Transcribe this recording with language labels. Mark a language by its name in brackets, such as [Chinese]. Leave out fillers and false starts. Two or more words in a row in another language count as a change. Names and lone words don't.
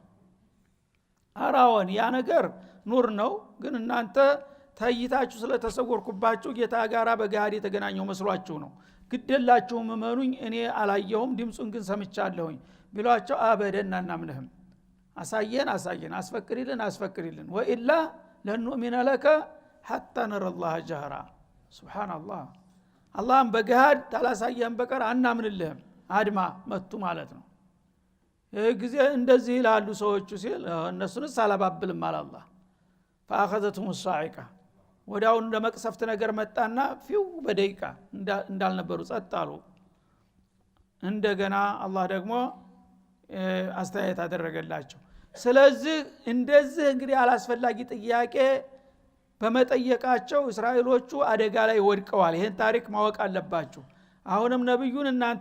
[Amharic] አራውን ያ ነገር ኑር ነው ግን እናንተ ታይታችሁ ስለተሰወርኩባችሁ ጌታ ጋራ በጋዲ የተገናኘው መስሏችሁ ነው ግደላችሁም እመኑኝ እኔ አላየሁም ድምጹን ግን ሰምቻለሁኝ ቢሏቸው አበደና እናምነህም አሳየን አስፈቅድልን ወኢላ [Arabic] لن نؤمن لك حتى نرى الله جهرا سبحان الله اللهم [Amharic] በጋድ ታላሳየን በቀር አናምንልህም አድማ መጡ ማለት ነው ጊዜ እንደዚህ ይላሉ ሰዎቹ ሲል እነሱንስ አላባብልም አለ አላህ [Arabic] فاخذتهم الصاعقه [Amharic] ወዳው እንደመቅሰፍት ነገር መጣና ፊው በደቂቃ እንዳልነበሩ ጸጣሉ እንደገና አላህ ደግሞ አስተያየት አደረገላቸው ስለዚህ እንደዚህ እንግዲህ አላስፈላጊ ጥያቄ በመጠየቃቸው እስራኤሎቹ አደጋ ላይ ወድቀዋል ይሄን ታሪክ ማወቅ አለባችሁ አሁንም ነብዩን እናንተ